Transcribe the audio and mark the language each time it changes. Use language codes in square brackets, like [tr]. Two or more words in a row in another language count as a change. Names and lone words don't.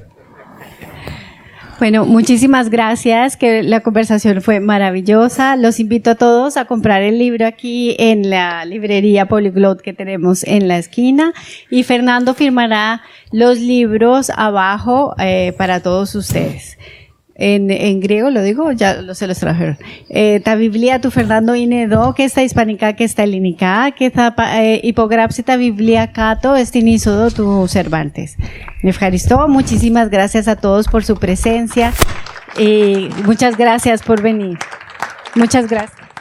[es] Bueno, muchísimas gracias, que la conversación fue maravillosa. Los invito a todos a comprar el libro aquí en la librería Polyglot que tenemos en la esquina, y Fernando firmará los libros abajo para todos ustedes. En griego lo digo, ya se los trajeron. [el] Τα βιβλία του Φερνάντο είναι εδώ και στα ισπανικά και στα ελληνικά και θα υπογράψει τα βιβλία κάτω στην είσοδο του Cervantes. Ευχαριστώ. [es] Muchísimas gracias a todos por su presencia y muchas gracias por venir. Muchas gracias.